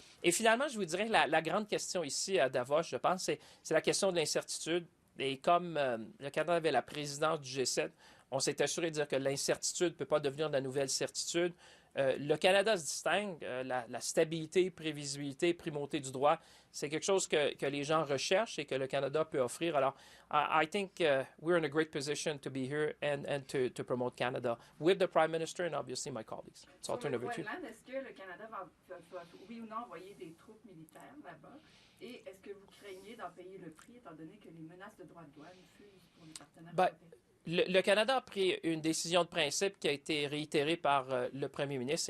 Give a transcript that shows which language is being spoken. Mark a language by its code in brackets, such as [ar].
[fr] Et finalement, je vous dirais que la grande question ici à Davos, je pense, c'est la question de l'incertitude. Et comme le Canada avait la présidence du G7, on s'est assuré de dire que l'incertitude ne peut pas devenir de la nouvelle certitude. Le Canada se distingue. La stabilité, prévisibilité, primauté du droit, c'est quelque chose que les gens recherchent et que le Canada peut offrir. [en] Alors, I think we're in a great position to be here and to promote Canada with the Prime Minister and obviously my colleagues. So I'll turn over to you. [fr] Est-ce que le Canada va, oui ou non, envoyer des troupes militaires là-bas? Et est-ce que vous craignez d'en payer le prix, étant donné que les menaces de droits de douane fusent pour les partenaires européens? Le Canada a pris une décision de principe qui a été réitérée par le premier ministre.